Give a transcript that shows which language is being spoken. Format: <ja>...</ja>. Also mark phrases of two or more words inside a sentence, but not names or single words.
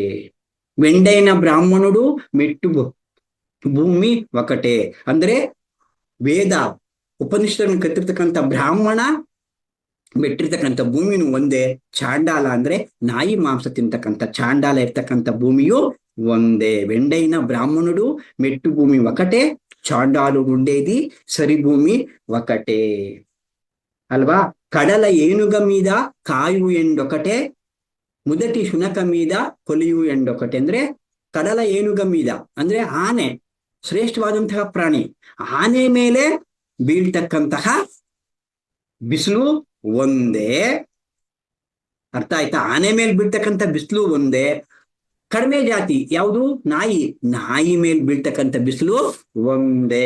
<te>వెండైన బ్రాహ్మణుడు మెట్టు భూమి ఒకటే.</te> <kn>ಅಂದ್ರೆ ವೇದ ಉಪನಿಷತ್ತನ್ನು ಕತ್ತಿರ್ತಕ್ಕಂಥ ಬ್ರಾಹ್ಮಣ ಮೆಟ್ಟಿರ್ತಕ್ಕಂಥ ಭೂಮಿನೂ ಒಂದೇ. ಚಾಂಡಾಲ ಅಂದ್ರೆ ನಾಯಿ ಮಾಂಸ ತಿಂತಕ್ಕಂಥ ಚಾಂಡಾಲ ಇರ್ತಕ್ಕಂಥ ಭೂಮಿಯು ಒಂದೇ.</kn> <te>వెండైన బ్రాహ్మణుడు మెట్టు భూమి ఒకటే, చాండాలుడు ఉండేది సరి భూమి ఒకటే అల్వా? కడల ఏనుగ మీద కాయు ఎండొకటే, ముదటి శునక మీద కొలియు ఎండొకటే.</te> <kn>ಅಂದ್ರೆ</kn> <te>కడల ఏనుగ మీద</te> <kn>ಅಂದ್ರೆ ಆನೆ, ಶ್ರೇಷ್ಠವಾದಂತಹ ಪ್ರಾಣಿ. ಆನೆ ಮೇಲೆ ಬೀಳ್ತಕ್ಕಂತಹ ಬಿಸಿಲು ಒಂದೇ. ಅರ್ಥ ಆಯ್ತಾ? ಆನೆ ಮೇಲೆ ಬೀಳ್ತಕ್ಕಂಥ ಬಿಸಿಲು ಒಂದೇ. ಕಡಿಮೆ ಜಾತಿ ಯಾವುದು? ನಾಯಿ, ನಾಯಿ ಮೇಲೆ ಬೀಳ್ತಕ್ಕಂಥ ಬಿಸಿಲು ಒಂದೇ.</kn>